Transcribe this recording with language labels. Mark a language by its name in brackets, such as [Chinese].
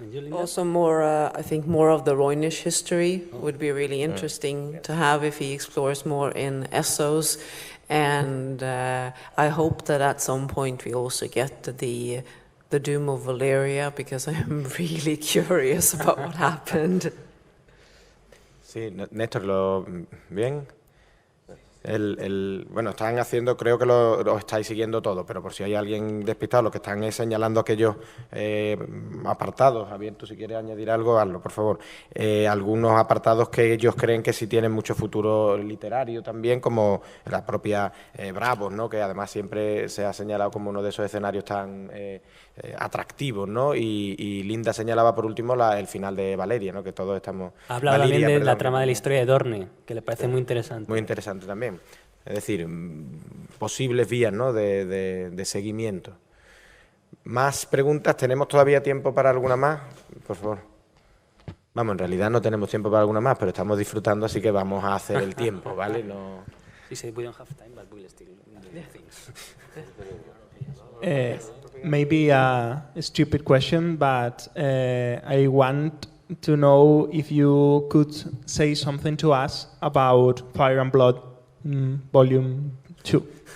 [English] Also more, I think more of the Roynish history would be really interesting to have if he explores more in Essos. And I hope that at some point we also get the Doom of Valyria, because I'm really curious about what happened. [Spanish] Sí, Néstor, ¿bien? Bueno, están haciendo, creo que lo estáis siguiendo todo, pero por si hay alguien despistado, lo que están es señalando aquellos apartados. Javier, tú si quieres añadir algo, hazlo, por favor. Algunos apartados que ellos creen que sí tienen mucho futuro literario también, como la propia Bravos, ¿no?, que además siempre se ha señalado como uno de esos escenarios tan atractivos, ¿no? Y Linda señalaba por último el final de Valeria, ¿no?, que todos estamos... Ha hablado también de la trama de la historia de Dorne, que le parece muy interesante. Muy interesante también. Es decir, posibles vías, ¿no?, de seguimiento. ¿Más preguntas? ¿Tenemos todavía tiempo para alguna más? Por favor. Vamos, en realidad no tenemos tiempo para alguna más, pero estamos disfrutando, así que vamos a hacer el tiempo, ¿vale? No... [English] He said we don't have time, but we'll still do things. Maybe a stupid question, but I want to know if you could say something to us about Fire and Blood Volume 2.